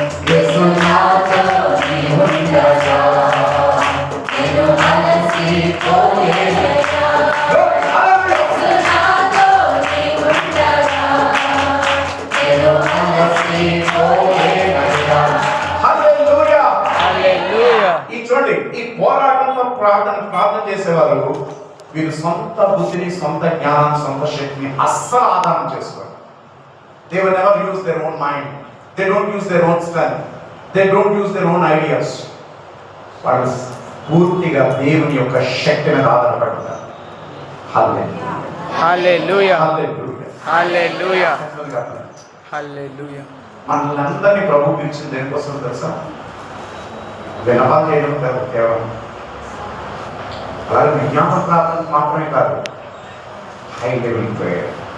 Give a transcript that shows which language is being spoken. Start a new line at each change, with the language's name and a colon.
Telugu: యేసు నాతో నీవుండగా నేను అలసి పోలేదయ్యా, యేసు నాతో నీవుండగా నేను అలసి పోలేదయ్యా. హల్లెలూయా. హల్లెలూయా. ఈ చూడండి, ఈ పోరాటంలో ప్రార్థన చేసేవారు వీరు సొంత బుద్ధిని, సొంత జ్ఞానాన్ని, సొంత శక్తిని అస్సలు ఆధారం చేసుకోరు.
English: They will never use their own mind. They don't use their own strength. They don't use their own ideas.
Telugu: వాళ్ళు పూర్తిగా దేవుని యొక్క శక్తి మీద ఆధారపడతారు. హల్లెలూయా హల్లెలూయా. హల్లెలూయా హల్లెలూయా. హల్లెలూయా. మనల్ని అందరినీ ప్రభు పిలిచింది దేనికోసం తెలుసా? వినపా చేయడం కాదు కేవలం, అలాగే విజ్ఞాపన ప్రార్థన మాత్రమే కాదు, హై లెవెల్ ప్రేయర్.